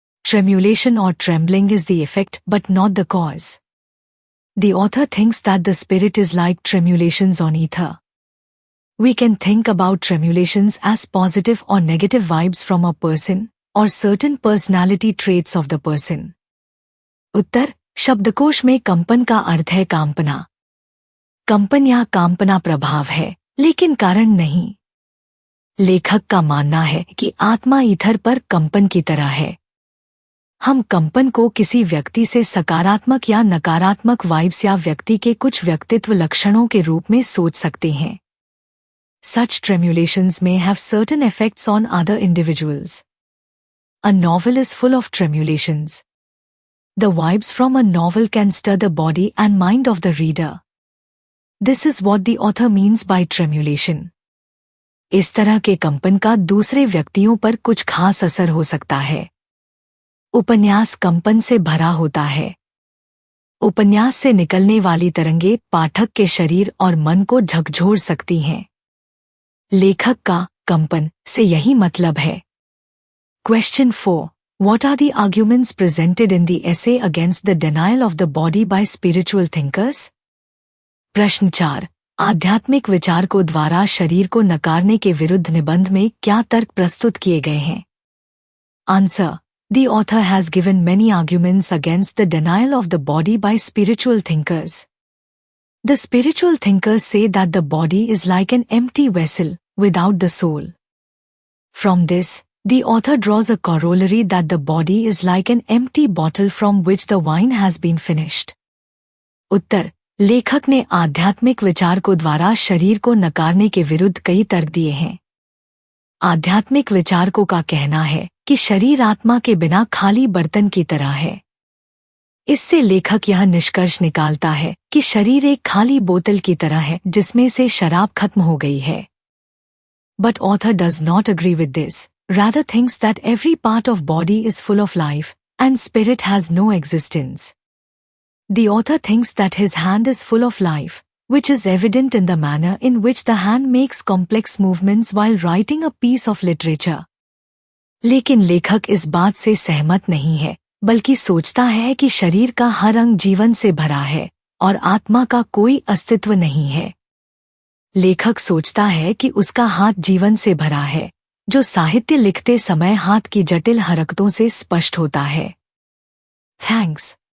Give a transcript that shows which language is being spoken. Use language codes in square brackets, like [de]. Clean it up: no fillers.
[en] Tremulation or trembling is the effect but not the cause. The author thinks that the spirit is like tremulations on ether. We can think about tremulations as positive or negative vibes from a person or certain personality traits of the person. [hi] उत्तर: शब्दकोश में कंपन का अर्थ है कांपना. कंपन या कांपना प्रभाव है, लेकिन कारण नहीं। लेखक का मानना है कि आत्मा ईथर पर कंपन की तरह है। हम कंपन को किसी व्यक्ति से सकारात्मक या नकारात्मक वाइब्स या व्यक्ति के कुछ व्यक्तित्व लक्षणों के रूप में सोच सकते हैं। [en] Such tremulations may have certain effects on other individuals. A novel is full of tremulations. The vibes from a novel can stir the body and mind of the reader. This is what the author means by tremulation. [hi] इस तरह के कंपन का दूसरे व्यक्तियों पर कुछ खास असर हो सकता है। उपन्यास कंपन से भरा होता है। उपन्यास से निकलने वाली तरंगे पाठक के शरीर और मन को झकझोर सकती हैं। लेखक का कंपन से यही मतलब है। [en] Question 4. What are the arguments presented in the essay against the denial of the body by spiritual thinkers? [hi] प्रश्न 4. आध्यात्मिक विचारकों द्वारा शरीर को नकारने के विरुद्ध निबंध में क्या तर्क प्रस्तुत किए गए हैं? [en] Answer. The author has given many arguments against the denial of the body by spiritual thinkers. The spiritual thinkers say that the body is like an empty vessel, without the soul. From this, the author draws a corollary that the body is like an empty bottle from which the wine has been finished. [hi] उत्तर: लेखक ने आध्यात्मिक विचारकों द्वारा शरीर को नकारने के विरुद्ध कई तर्क दिए हैं। आध्यात्मिक विचारकों का कहना है कि शरीर आत्मा के बिना खाली बर्तन की तरह है। इससे लेखक यह निष्कर्ष निकालता है कि शरीर एक खाली बोतल की तरह है जिसमें से शराब खत्म हो गई है। [en] But author does not agree with this. rather thinks that every part of body is full of life, and spirit has no existence. The author thinks that his hand is full of life, which is evident in the manner in which the hand makes complex movements while writing a piece of literature. [hi] लेकिन लेखक इस बात से सहमत नहीं है, बल्कि सोचता है कि शरीर का हर अंग जीवन से भरा है और आत्मा का कोई अस्तित्व नहीं है। लेखक सोचता है कि उसका हाथ जीवन से भरा है, जो साहित्य लिखते समय हाथ की जटिल हरकतों से स्पष्ट होता है। थैंक्स।